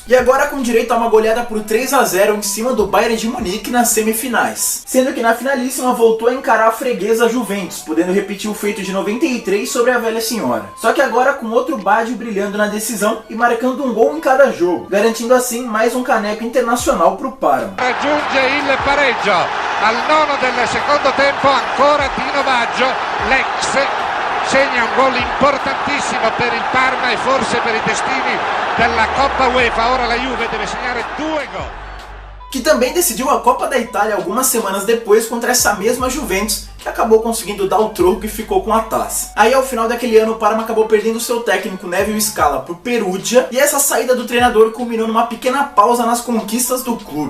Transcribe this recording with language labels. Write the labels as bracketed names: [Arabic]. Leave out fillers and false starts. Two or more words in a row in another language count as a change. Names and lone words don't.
[Portuguese] E agora com direito a uma goleada por 3-0 em cima do Bayern de Munique nas semifinais, sendo que na finalíssima voltou a encarar a freguesa Juventus, podendo repetir o feito de 93 sobre a velha senhora. Só que agora com outro Baggio brilhando na decisão e marcando um gol em cada jogo, garantindo assim mais um caneco internacional pro Parma. [Italian] Raggiunge il pareggio al nono del secondo tempo, ancora Dino Baggio, l'ex segna un gol importantissimo per il Parma e forse per i destini della Coppa UEFA. Ora la Juve deve segnare 2 gol. [Portuguese] Que também decidiu a Copa da Itália algumas semanas depois contra essa mesma Juventus, que acabou conseguindo dar o troco e ficou com a taça. Aí ao final daquele ano o Parma acabou perdendo seu técnico Neville Scala pro Perugia, e essa saída do treinador culminou numa pequena pausa nas conquistas do clube.